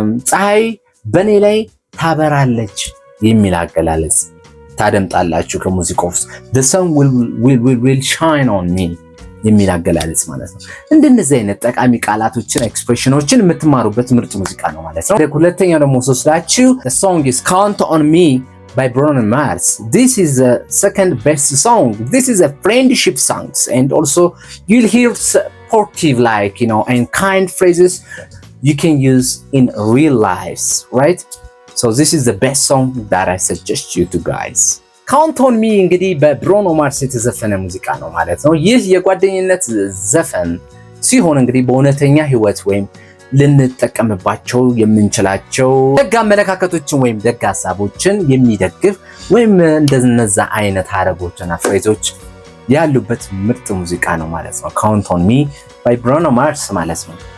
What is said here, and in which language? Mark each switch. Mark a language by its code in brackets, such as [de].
[am] ፀሐይ በኔ ላይ ታበራለች የሚል አገላለጽ ታደምጣላችሁ ከሙዚቃው ውስጥ [en] the sun will shine on me [am] የሚል አገላለጽ ማለት ነው። እንደነዚህ አይነት ጠቃሚ ቃላቶችን ኤክስፕሬሽኖችን የምትማሩበት ምርጥ ሙዚቃ ነው ማለት ነው። ሁለተኛው ደግሞ ስላችሁ [en] the song is Count on Me by Bruno Mars. This is the second best song. This is a friendship song and also you'll hear supportive like and kind phrases you can use in real lives, right? So this is the best song that I suggest you to guys. [am] Count on Me እንግዲህ በብሩኖ ማርስ የተዘፈነ ሙዚቃ ነው ማለት ነው። ይህ የጓደኝነት ዘፈን ሲሆን እንግዲህ በእውነተኛ ህይወት ወይም ልንጠቀምባቸው የምንችላቸው ደግ አመለካከቶችን ወይም ደግ ሐሳቦችን የሚደግፍ ወይም እንደነዛ አይነት ሐረጎችና ፍሬዞች ያሉበት ምርጥ ሙዚቃ ነው ማለት ነው። Count on Me by Bruno Mars ማለት ነው።